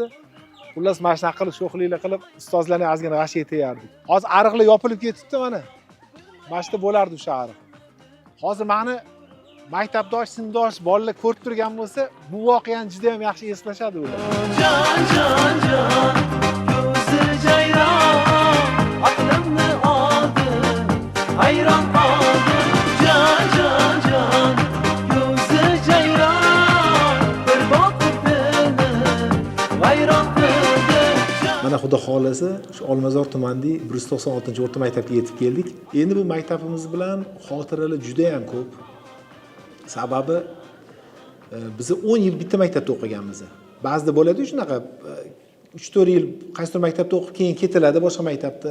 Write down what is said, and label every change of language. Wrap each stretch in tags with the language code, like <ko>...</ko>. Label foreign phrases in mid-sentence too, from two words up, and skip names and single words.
<uz>Xullas, mana shunaqa qilib, sho'xliklar qilib, ustozlarni ozgina g'ash etayardik. Hozir ariqlar yopilib ketibdi mana. Mana shu bo'lardi o'sha ariq. Hozir meni maktabdosh, sinfdosh bolalar ko'rib turgan bo'lsa, bu voqeani juda ham yaxshi eslashadi ular.</uz> <tr>Can can can gözü ceyran aklımı aldı hayran kaldım can can can gözü ceyran bir bakıp beni hayran kıldı.</tr> <uz>Mana xudo xolasa shu Olmazor tumanidagi 196-o'rta maktabga yetib keldik. Endi bu maktabimiz bilan xotiralar juda ham ko'p. Sababi biz 10 yil bitta maktabda o'qiganmiz. Ba'zida bo'ladi shunaqa 3-4 yil qaysidir maktabda o'qib keyin ketiladi boshqa maktabda.</uz>